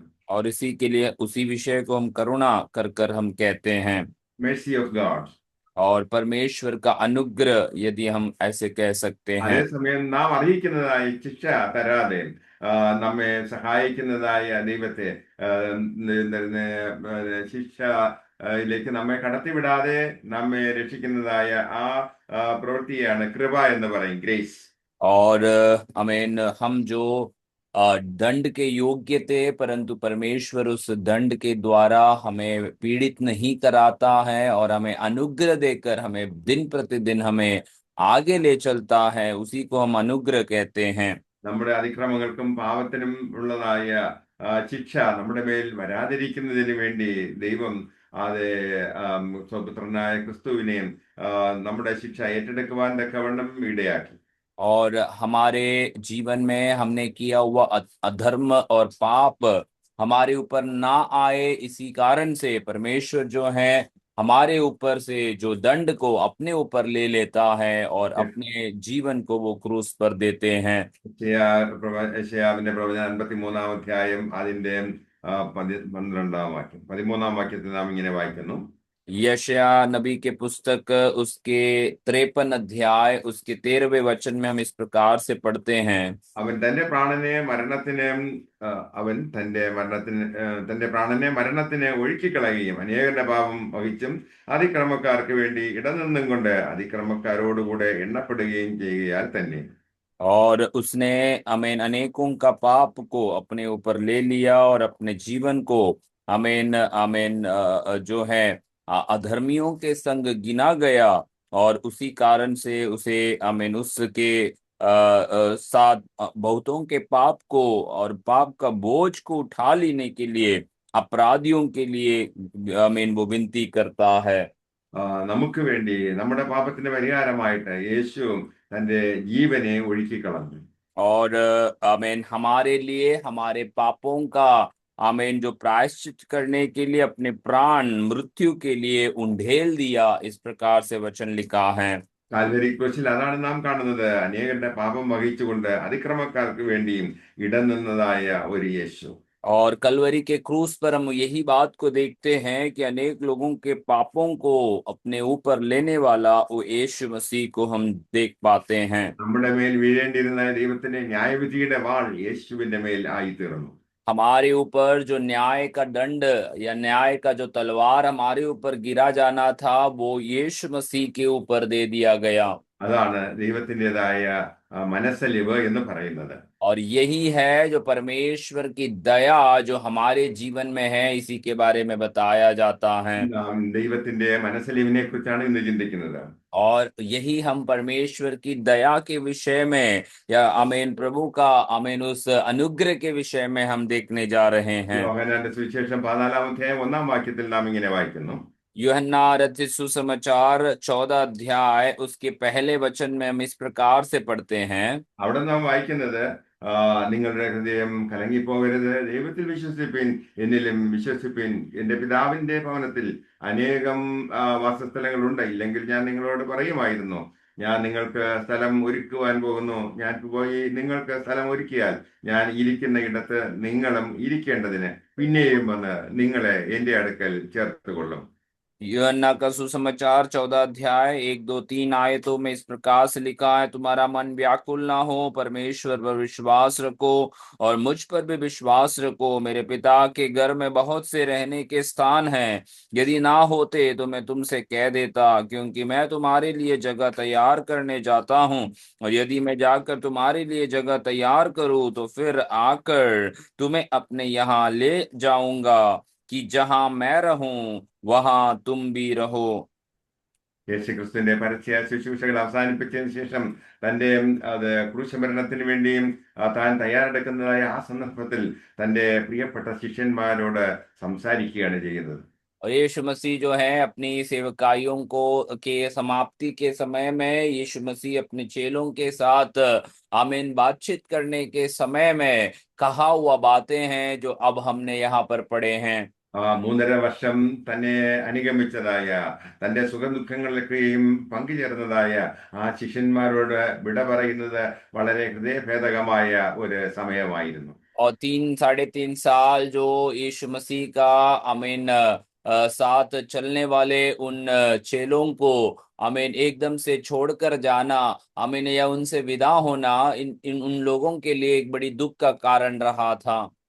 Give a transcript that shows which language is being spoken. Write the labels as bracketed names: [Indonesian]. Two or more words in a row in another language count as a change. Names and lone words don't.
[Hindi] और इसी के लिए उसी विषय को हम करुणा कर कर हम कहते हैं। [English] Mercy of God. [Hindi] और परमेश्वर का अनुग्रह यदि हम ऐसे कह सकते हैं। [Malayalam] അതേസമയം നാം അർഹിക്കുന്നതായ ശിക്ഷ തരാതെ നമ്മെ സഹായിക്കുന്നതായ ദൈവത്തെ, ശിക്ഷയിലേക്ക് നമ്മെ കടത്തിവിടാതെ നമ്മെ രക്ഷിക്കുന്നതായ ആ പ്രവൃത്തിയാണ് കൃപ എന്ന് പറയും, ഗ്രേസ്. [Hindi] और अमीन हम जो दंड के योग्य थे, परंतु परमेश्वर उस दंड के द्वारा हमें पीड़ित नहीं कराता है, और हमें अनुग्रह देकर हमें दिन प्रतिदिन हमें आगे ले चलता है, उसी को हम अनुग्रह कहते हैं। [Malayalam] നമ്മുടെ അതിക്രമങ്ങൾക്കും പാപത്തിനും ഉള്ളതായ ശിക്ഷ നമ്മുടെ മേൽ വരാതിരിക്കുന്നതിന് വേണ്ടി ദൈവം അത് സ്വപുത്രനായ ക്രിസ്തുവിനെ നമ്മുടെ ശിക്ഷ ഏറ്റെടുക്കുവാൻ തക്കവണ്ണം ഇടയാക്കി. [Hindi] और हमारे जीवन में हमने किया हुआ अधर्म और पाप हमारे ऊपर ना आए, इसी कारण से परमेश्वर जो है हमारे ऊपर से जो दंड को अपने ऊपर ले लेता है, और अपने जीवन को वो क्रूस पर देते हैं। [Malayalam] യെശയ്യാവിന്റെ പ്രവചനം 53 അധ്യായം അതിന്റെ 12 വാക്യം, 13 വാക്യത്തിൽ നാം ഇങ്ങനെ വായിക്കുന്നു, [Hindi] यशायाह नबी के पुस्तक उसके 53 अध्याय उसके 13वें वचन में हम इस प्रकार से पढ़ते हैं। [Malayalam] അവൻ തന്റെ പ്രാണനെ മരണത്തിന് അവൻ തന്റെ പ്രാണനെ മരണത്തിന് ഒഴുക്കിക്കളയുകയും അനേകരുടെ പാപം വഹിച്ചും അതിക്രമക്കാർക്ക് വേണ്ടി ഇടനിന്നും കൊണ്ട് അതിക്രമക്കാരോടുകൂടെ എണ്ണപ്പെടുകയും ചെയ്യുകയാൽ തന്നെ. [Hindi] और उसने अमीन अनेकों का पाप को अपने ऊपर ले लिया, और अपने जीवन को अमीन अमीन जो है अधर्मियों के संग गिना गया, और उसी कारण से उसे अमीन उसके साथ बहुतों के पाप को और पाप का बोझ को उठा लेने के लिए अपराधियों के लिए अमीन वो विनती करता है। [Malayalam] നമുക്ക് വേണ്ടി നമ്മുടെ പാപത്തിന്റെ പരിഹാരമായിട്ട് യേശു തന്റെ ജീവനെ ഒഴുക്കിക്കളഞ്ഞു. [Hindi] और आमीन हमारे लिए हमारे पापों का आमीन जो प्रायश्चित करने के लिए अपने प्राण मृत्यु के लिए उंडेल दिया, इस प्रकार से वचन लिखा है। [Malayalam] കാൽവരി ക്രൂശിൽ അതാണ് നാം കാണുന്നത്, അനേകരുടെ പാപം വഹിച്ചുകൊണ്ട് അതിക്രമക്കാർക്ക് വേണ്ടിയും ഇടനിന്നതായ ഒരു യേശു. [Hindi] और कलवरी के क्रूस पर हम यही बात को देखते हैं कि अनेक लोगों के पापों को अपने ऊपर लेने वाला वो यीशु मसीह को हम देख पाते हैं। [Malayalam] നമ്മുടെ മേൽ വീഴേണ്ടിയിരുന്ന ദൈവത്തിന്റെ ന്യായവിധിയുടെ വാൾ യേശുവിന്റെ മേൽ ആയിത്തീർന്നു. [Hindi] हमारे ऊपर जो न्याय का दंड या न्याय का जो तलवार हमारे ऊपर गिरा जाना था, वो यीशु मसीह के ऊपर दे दिया गया। [Malayalam] അതാണ് ദൈവത്തിൻ്റെതായ മനസ്സലിവ് എന്ന് പറയുന്നത്. [Hindi] और यही है जो परमेश्वर की दया जो हमारे जीवन में है, इसी के बारे में बताया जाता है। [Malayalam] നാം ദൈവത്തിന്റെ മനസ്സലിവിനെ കുറിച്ചാണ് ഇന്ന് ചിന്തിക്കുന്നത്. [Hindi] और यही हम परमेश्वर की दया के विषय में या आमीन प्रभु का आमीन उस अनुग्रह के विषय में हम देखने जा रहे हैं। [Malayalam] യോഹന്നാന്റെ സുവിശേഷം 14-ാം അധ്യായം 1-ാം വാക്യത്തിൽ നാം इങ്ങനെ വായിക്കുന്നു. [Hindi] यूहन्ना रचित सुसमाचार 14 अध्याय उसके पहले वचन में हम इस प्रकार से पढ़ते हैं। [Malayalam] അവിടെ നാം വായിക്കുന്നത്, നിങ്ങളുടെ ഹൃദയം കലങ്ങിപ്പോകരുത്, ദൈവത്തിൽ വിശ്വസിപ്പിൻ, എന്നിലും വിശ്വസിപ്പിൻ. എന്റെ പിതാവിന്റെ ഭവനത്തിൽ അനേകം വാസസ്ഥലങ്ങളുണ്ട്, ഇല്ലെങ്കിൽ ഞാൻ നിങ്ങളോട് പറയുമായിരുന്നു. ഞാൻ നിങ്ങൾക്ക് സ്ഥലം ഒരുക്കുവാൻ പോകുന്നു. ഞാൻ പോയി നിങ്ങൾക്ക് സ്ഥലം ഒരുക്കിയാൽ ഞാൻ ഇരിക്കുന്ന ഇടത്ത് നിങ്ങളും ഇരിക്കേണ്ടതിന് പിന്നെയും വന്ന് നിങ്ങളെ എന്റെ അടുക്കൽ ചേർത്തുകൊള്ളും. [Hindi] यूहन्ना का सुसमाचार 14 अध्याय 1, 2, 3 आयतों में इस प्रकार से लिखा है, तुम्हारा मन व्याकुल ना हो, परमेश्वर पर विश्वास रखो और मुझ पर भी विश्वास रखो। मेरे पिता के घर में बहुत से रहने के स्थान हैं, यदि ना होते तो मैं तुमसे कह देता, क्योंकि मैं तुम्हारे लिए जगह तैयार करने जाता हूँ। और यदि मैं जाकर तुम्हारे लिए जगह तैयार करूँ तो फिर आकर तुम्हें अपने यहाँ ले जाऊंगा, कि जहां मैं रहूं वहां तुम भी रहो। [Malayalam] യേശുക്രിസ്തുവിന്റെ പരസ്യ ശുശ്രൂഷകൾ അവസാനിപ്പിച്ചതിന് ശേഷം തന്റെ ക്രൂശമരണത്തിന് വേണ്ടിയും താൻ തയ്യാറെടുക്കുന്നതായ ആ സന്ദർഭത്തിൽ തന്റെ പ്രിയപ്പെട്ട ശിഷ്യന്മാരോട് സംസാരിക്കുകയാണ് ചെയ്യുന്നത്. [Hindi] और यीशु मसीह जो है अपनी सेवकाइयों को के समाप्ति के समय में यीशु मसीह अपने चेलों के साथ आमीन बातचीत करने के समय में कहा हुआ बातें हैं जो अब हमने यहाँ पर पढ़े हैं। [Malayalam] 3.5 വർഷം തന്നെ അനുഗമിച്ചതായ, തന്റെ സുഖദുഃഖങ്ങളിലൊക്കെയും പങ്കുചേർന്നതായ ആ ശിഷ്യന്മാരോട് വിട പറയുന്നത് വളരെ ഹൃദയഭേദകമായ ഒരു സമയമായിരുന്നു. [Hindi] और 3, 3.5 साल जो यीशु मसीह का आमीन साथ चलने वाले उन चेलों को आमीन एकदम से छोड़कर जाना, आमीन या उनसे विदा होना इन इन उन लोगों के लिए एक बड़ी दुख का कारण रहा था।